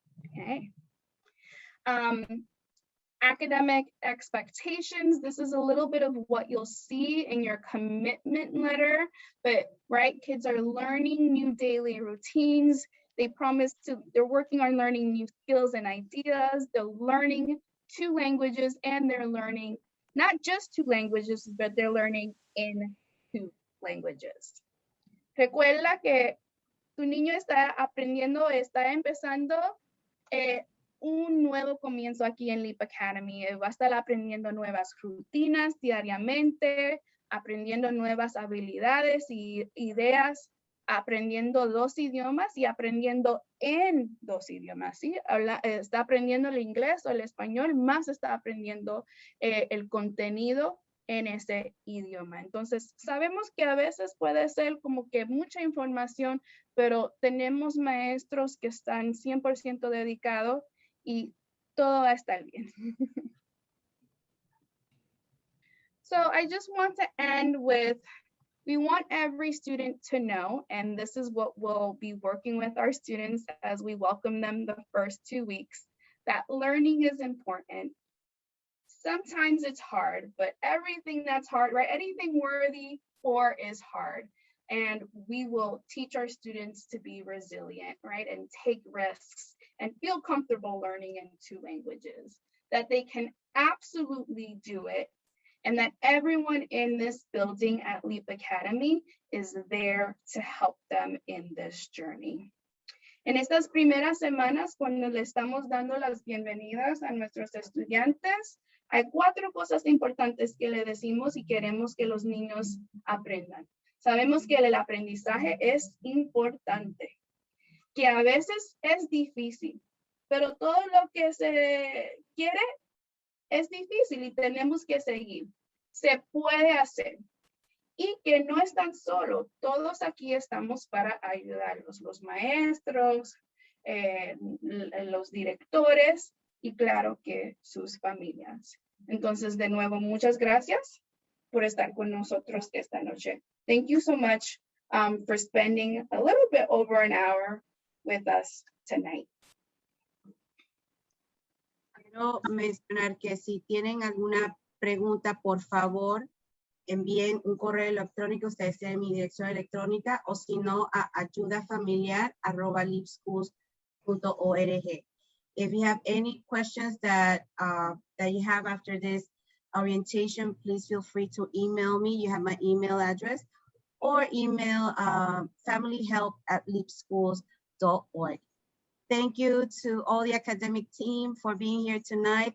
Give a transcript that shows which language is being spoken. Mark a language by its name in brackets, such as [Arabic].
[English] Okay. Academic expectations. This is a little bit of what you'll see in your commitment letter, but right, kids are learning new daily routines. They're working on learning new skills and ideas. They're learning 2 languages, and they're learning not just 2 languages, but they're learning in 2 languages. [Spanish] Recuerda que tu niño está aprendiendo, está empezando un nuevo comienzo aquí en LEEP Academy. Va a estar aprendiendo nuevas rutinas diariamente, aprendiendo nuevas habilidades y ideas, aprendiendo 2 idiomas y aprendiendo en 2 idiomas, ¿sí? Está aprendiendo el inglés o el español, más está aprendiendo el contenido en ese idioma. Entonces, sabemos que a veces puede ser como que mucha información, pero tenemos maestros que están 100% dedicados y todo va a estar bien. [English] So I just want to end with, we want every student to know, and this is what we'll be working with our students as we welcome them the first 2 weeks, that learning is important. Sometimes it's hard, but everything that's hard, right? Anything worthy for is hard. And we will teach our students to be resilient, right? And take risks and feel comfortable learning in 2 languages, that they can absolutely do it. And that everyone in this building at LEEP Academy is there to help them in this journey. [Spanish] En estas primeras semanas, cuando le estamos dando las bienvenidas a nuestros estudiantes, hay 4 cosas importantes que le decimos y queremos que los niños aprendan. Sabemos que el aprendizaje es importante, que a veces es difícil, pero todo lo que se quiere es difícil y tenemos que seguir. Se puede hacer. Y que no están solos. Todos aquí estamos para ayudarlos. Los maestros, los directores y claro que sus familias. Entonces, de nuevo, muchas gracias por estar con nosotros esta noche. [English] Thank you so much for spending a little bit over an hour with us tonight. [Spanish] Quiero mencionar que si tienen alguna pregunta, por favor, envíen un correo electrónico. Ustedes tienen mi dirección electrónica, o si no, a ayudafamiliar@leepschools.org. [English] If you have any questions that you have after this orientation, please feel free to email me. You have my email address, or email familyhelp@leepschools.org. Thank you to all the academic team for being here tonight.